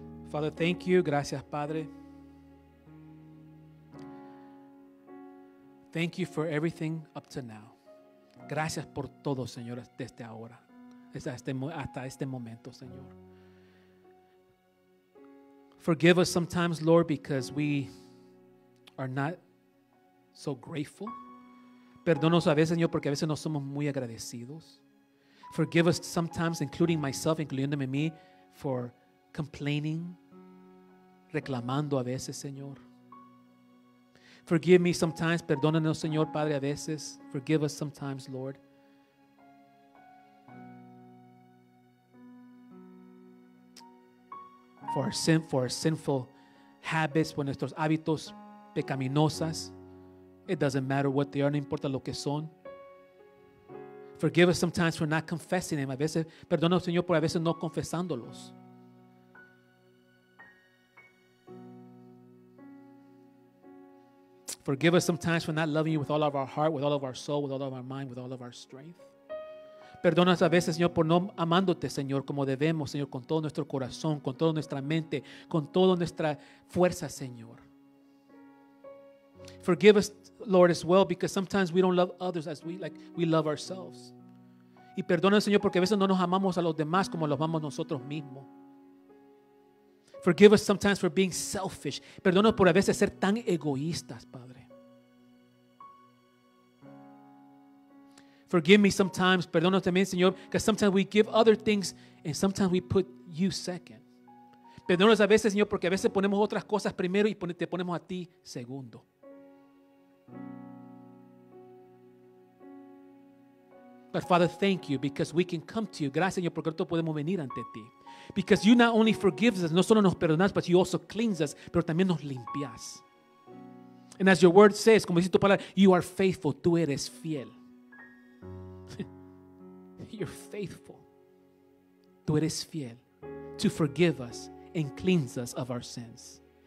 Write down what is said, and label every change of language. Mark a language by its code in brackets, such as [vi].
[en] Father, thank you. [es] Gracias, Padre. [en] Thank you for everything up to now. [es] Gracias por todo, Señor, desde ahora, hasta este momento, Señor. [en] Forgive us sometimes, Lord, because we are not so grateful. [es] Perdónanos a veces, Señor, porque a veces no somos muy agradecidos. [en] Forgive us sometimes, including myself, [es] incluyéndome a mí, [en] for complaining, [es] reclamando a veces, Señor. [en] Forgive me sometimes, [es] perdónanos, Señor Padre, a veces. [en] Forgive us sometimes, Lord. For our sinful habits, [es] por nuestros hábitos pecaminosas. [en] It doesn't matter what they are, [es] no importa lo que son. [en] Forgive us sometimes for not confessing them. [es] A veces, perdónanos, Señor, por a veces no confesándolos. [en] Forgive us sometimes for not loving you with all of our heart, with all of our soul, with all of our mind, with all of our strength. [es] Perdónanos a veces, Señor, por no amándote, Señor, como debemos, Señor, con todo nuestro corazón, con toda nuestra mente, con toda nuestra fuerza, Señor. [en] Forgive us, Lord, as well, because sometimes we don't love others as we love ourselves. [es] Y perdónanos, Señor, porque a veces no nos amamos a los demás como los amamos nosotros mismos. [en] Forgive us sometimes for being selfish. [es] Perdónanos por a veces ser tan egoístas, Padre. [en] Forgive me sometimes, [es] perdónanos también, Señor, [en] because sometimes we give other things and sometimes we put you second. [es] Perdónanos a veces, Señor, porque a veces ponemos otras cosas primero y te ponemos a ti segundo. [en] But Father, thank you because we can come to you. [es] Gracias, Señor, porque nosotros podemos venir ante ti. [en] Because you not only forgives us, [es] no solo nos perdonas, [en] but you also cleanse us, [es] pero también nos limpias. [en] And as your word says, [es] como dice tu palabra, [en] you are faithful, [es] tú eres fiel. [en] You're faithful. [es] Tú eres fiel [en] to forgive us and cleanse us of our sins.